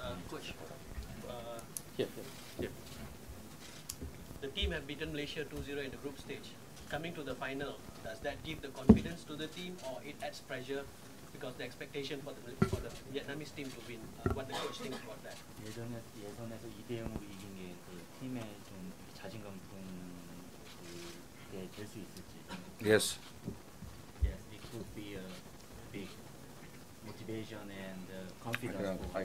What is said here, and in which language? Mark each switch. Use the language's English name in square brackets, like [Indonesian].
[English] Coach, the team have beaten Malaysia 2-0 in the group stage. Coming to the final, does that give the confidence to the team, or it adds pressure because the expectation for the Vietnamese team to win? What the coach thinks about that? [Korean] 예선에서 2대0으로 이긴 게 그 팀의 좀 자신감 부분에 될 수 있을지. [English] Yes. Yes, it could be a big motivation and confidence.